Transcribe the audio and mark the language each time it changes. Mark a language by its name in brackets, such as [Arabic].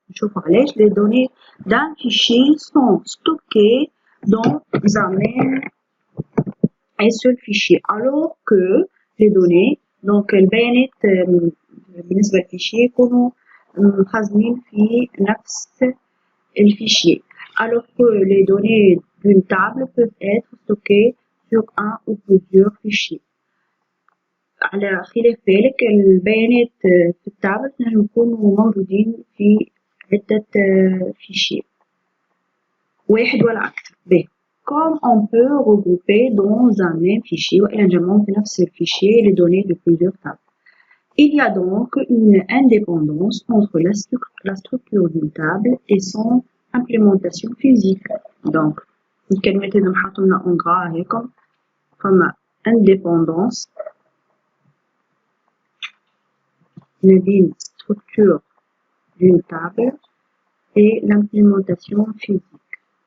[French] نشوفوا علاش les données d'un fichier sont stockées dans un même et seul fichier alors que les données donc [Arabic] البيانات بالنسبة للفيشي يكونوا مخزنين في نفس الfichier [French] alors que les données d'une table peuvent être stockées sur un ou plusieurs fichiers. [Arabic] على خلاف ذلك البيانات في التابلت نجم يكونوا موجودين في عدة fichiers واحد ولا أكثر. [French] Comme on peut regrouper dans un même fichier [Arabic] وإلا نجمعهم في نفس الfichier [French] les données de plusieurs tables. Il y a donc une indépendance entre la structure d'une table et son implémentation physique. [Arabic] Donc, الكلمات اللي نحطوا لنا en gras هيكم فما indépendance ما بين [French] structure d'une table et l'implémentation physique.